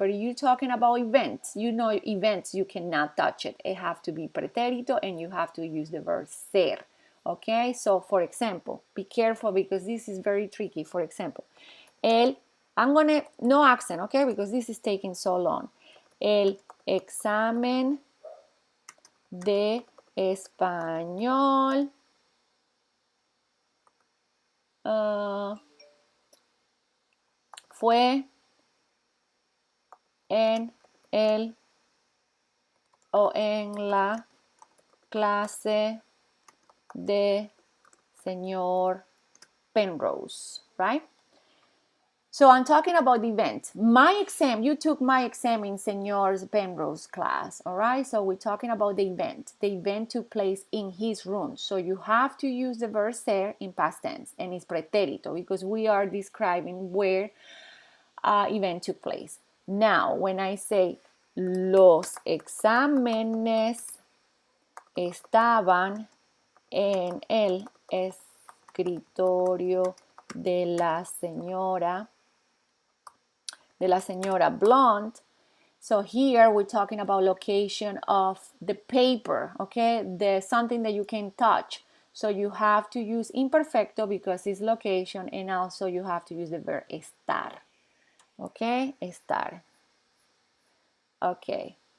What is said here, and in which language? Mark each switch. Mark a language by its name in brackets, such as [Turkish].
[English] But you're talking about events, you know, events you cannot touch it. It have to be pretérito, and you have to use the verb ser. Okay, so for example, be careful, because this is very tricky. For example, I'm gonna, no accent, okay, because this is taking so long. [Spanish] El examen de español fue en el o en la clase de señor Penrose, right? [English] So I'm talking about the event. My exam, you took my exam in Senor Penrose class, all right? So we're talking about the event. The event took place in his room. So you have to use the verb ser in past tense, and it's pretérito, because we are describing where event took place. Now, when I say [Spanish] los exámenes estaban en el escritorio de la señora Blonde. [English] So here we're talking about location of the paper, okay? The something that you can touch. So you have to use imperfecto because it's location, and also you have to use the verb estar. Okay, estar. Okay.